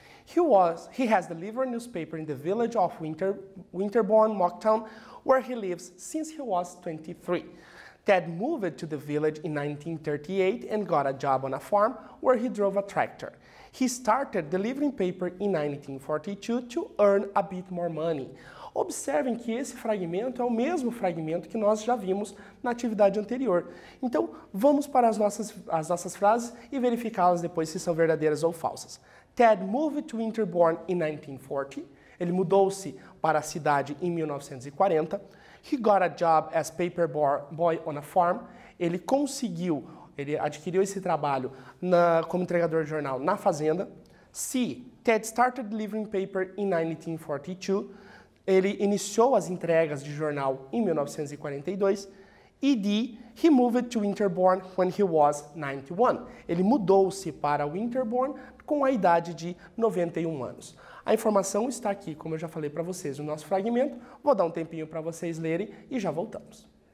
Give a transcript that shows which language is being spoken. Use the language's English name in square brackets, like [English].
[English] He has delivered newspaper in the village of Winterbourne, Mocktown, where he lives since he was 23. Ted moved to the village in 1938 and got a job on a farm where he drove a tractor. He started delivering paper in 1942 to earn a bit more money. [Portuguese] Observem que esse fragmento é o mesmo fragmento que nós já vimos na atividade anterior. Então, vamos para as nossas frases e verificá-las depois se são verdadeiras ou falsas. [English] Ted moved to Winterbourne in 1940. [Portuguese] Ele mudou-se para a cidade em 1940. [English] He got a job as paper boy on a farm. [Portuguese] Ele adquiriu esse trabalho como entregador de jornal na fazenda. C. [English] Ted started delivering paper in 1942. [Portuguese] Ele iniciou as entregas de jornal em 1942. E D. [English] He moved to Winterbourne when he was 91. [Portuguese] Ele mudou-se para Winterbourne com a idade de 91 anos. A informação está aqui, como eu já falei para vocês, no nosso fragmento. Vou dar um tempinho para vocês lerem e já voltamos.